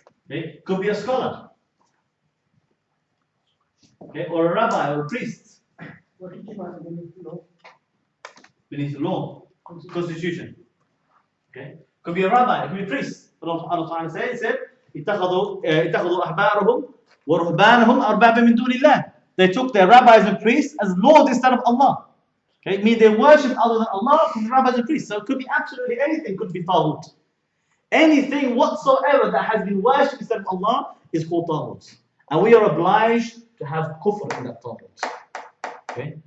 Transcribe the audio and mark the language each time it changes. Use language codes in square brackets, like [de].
[en] Okay, could be a scholar. Okay, or a rabbi or a priest. What did you find beneath the law? Beneath the law, constitution. Okay, could be a rabbi, it could be a priest. Allah said, [ar] اتخذوا أحبارهم ورهبانهم أربابا من دون الله. [en] They took their rabbis and priests as lords instead of Allah. Okay, it means they worship other than Allah from the rabbis and priests. So it could be absolutely anything, could be Taghoot. Anything whatsoever that has been worshipped instead of Allah is called Taghoot. And we are obliged to have kufr in that Taghoot. Okay?